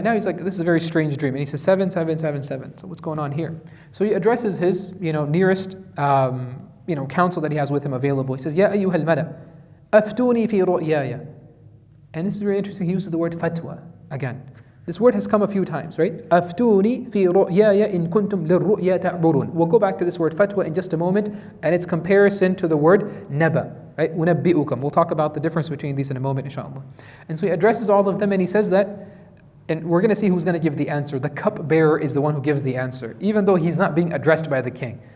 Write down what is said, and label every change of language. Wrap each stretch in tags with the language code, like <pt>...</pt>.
<en>Now he's like, this is a very strange dream. And he says 7, 7, 7, 7. So what's going on here? So he addresses his nearest counsel that he has with him available. He says,</en> <ar>Ya ayyuhal mala, aftuni fi ru'yaya.</ar> <en>And this is very interesting. He uses the word fatwa again. This word has come a few times, right?</en> <ar>أفتوني في رؤياي إن كنتم للرؤيا تعبرون.</ar> <en>We'll go back to this word fatwa in just a moment, and its comparison to the word naba, right?</en> <ar>أنبئكم.</ar> <en>We'll talk about the difference between these in a moment, inshallah. And so he addresses all of them, and he says that, and we're going to see who's going to give the answer. The cupbearer is the one who gives the answer, even though he's not being addressed by the king.</en>